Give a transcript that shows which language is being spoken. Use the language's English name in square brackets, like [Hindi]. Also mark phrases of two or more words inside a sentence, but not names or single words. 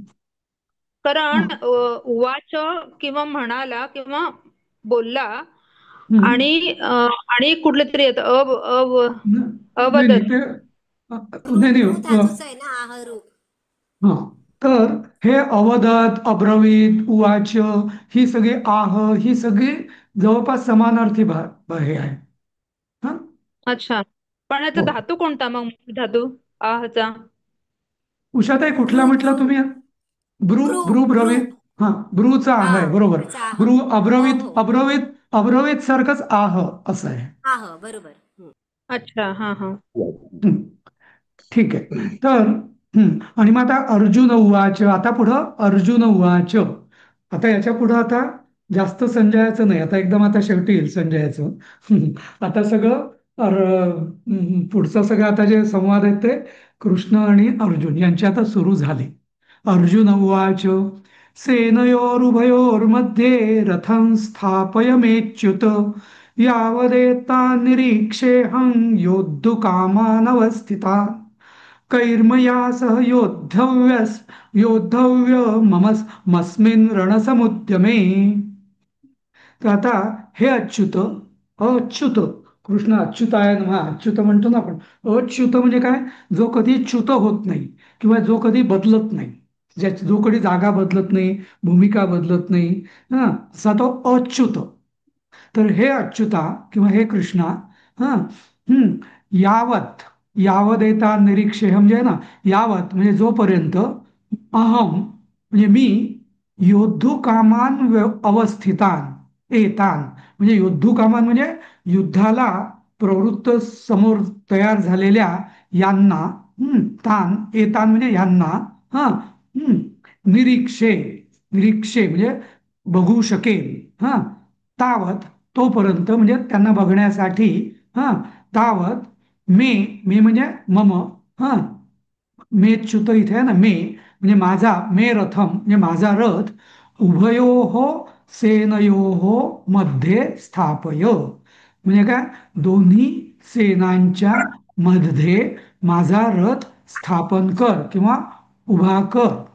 [Marathi] कारण हा, उवाच किंवा म्हणाला किंवा बोलला, हम्म, आणि कुठलं तरी येतं नाही नाही अवदत. ते नाही रू नाही धातूचं आहे ना, आहरू. हा. तर हे [Sanskrit] अवदत, अब्रवीत, उवाच, [Marathi] ही सगळी आह, ही सगळी जवळपास समानार्थी हे आहे. हा. अच्छा, पण याचा हो. धातू कोणता मग, धातू आहचा? उषाताई कुठला ब्रू म्हटला ब्रू तुम्ही? ब्रू, ब्रू ब्रू ब्रू. ब्रवीत. हा, ब्रूचा हा, आहे बरोबर. त्याचा आह. ब्रू, हो अब्रवीत, हो. अब्रवीत, अब्रवीत सारखंच आह असं आहे. आह, बरोबर. अच्छा, हा हा. हं, ठीक आहे. तर आणि मग आता अर्जुन उवाच, आता पुढं अर्जुन उवाच. आता याच्या पुढं आता जास्त संजयाचं नाही, आता एकदम आता शेवटी येईल संजयाचं. आता सगळं पुढचं सगळं आता जे संवाद आहेत ते कृष्ण आणि अर्जुन यांचे आता सुरू झाले. [Sanskrit] अर्जुन उवाच सेनयोरुभयोर्मध्ये रथं स्थापयमेच्युत यावदेता निरीक्षेऽहं योद्धुकामानवस्थिता कैर्मया सह योद्धव्यमस्मिन् रणसमुद्यमे. [Marathi] तर आता हे अच्युत, अच्युत, [Sanskrit] कृष्ण अच्युताय नमः, [Marathi] अच्युत म्हणतो ना आपण. अच्युत म्हणजे काय? जो कधी च्युत होत नाही किंवा जो कधी बदलत नाही, जो कधी जागा बदलत नाही, भूमिका बदलत नाही, हा, असा तो अच्युत. तर हे अच्युता किंवा हे कृष्णा, हा, यावत, [Sanskrit] यावदेता निरीक्षे [Marathi] म्हणजे ना, यावत म्हणजे जोपर्यंत, अहम म्हणजे मी, [Sanskrit] योद्धू कामान अवस्थितान, एतान [Marathi] म्हणजे [Sanskrit] योद्धू कामान [Marathi] म्हणजे युद्धाला प्रवृत्त समोर तयार झालेल्या यांना, [Sanskrit] तान एतान [Marathi] म्हणजे यांना, हा, निरीक्षे, निरीक्षे म्हणजे बघू शकेल, हा, तावत तोपर्यंत म्हणजे त्यांना बघण्यासाठी, हा, तावत मे, मे म्हणजे मम, हा, मेच्युत इथे आहे ना, मे म्हणजे माझा, [Sanskrit] मे रथम [Marathi] म्हणजे माझा रथ, [Sanskrit] उभयोहो सेनयोहो मध्ये स्थापय [Marathi] म्हणजे काय, दोन्ही सेनांच्या मध्ये माझा रथ स्थापन कर किंवा उभा कर.